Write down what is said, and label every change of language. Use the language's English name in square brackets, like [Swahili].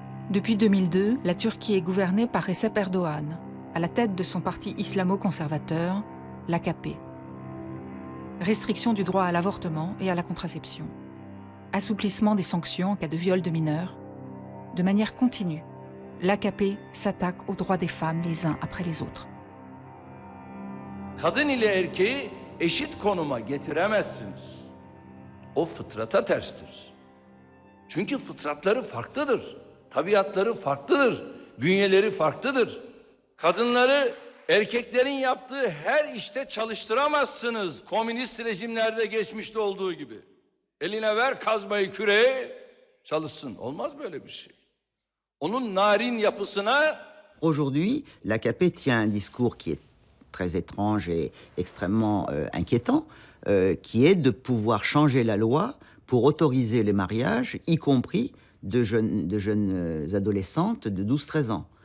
[French] Depuis 2002, la Turquie est gouvernée par Recep Erdogan, à la tête de son parti islamo-conservateur, l'AKP. Restriction du droit à l'avortement et à la contraception. Assouplissement des sanctions en cas de viol de mineurs. De manière continue, l'AKP s'attaque aux droits des femmes les uns après les autres. [Turkish] kadın ile erkeği eşit konuma getiremezsiniz. O fıtrata terstir. Çünkü fıtratları farklıdır. Tabiatları farklıdır. Bünyeleri farklıdır. Kadınları erkeklerin yaptığı her işte çalıştıramazsınız. Komünist rejimlerde geçmişte olduğu gibi. Eline ver kazmayı, küreği, çalışsın. Olmaz böyle bir şey. Onun narin yapısına... [French] Aujourd'hui, l'AKP tient un discours qui est très étrange et extrêmement inquiétant, qui est de pouvoir changer la loi pour autoriser les mariages, y compris de jeunes adolescentes de 12-13 ans.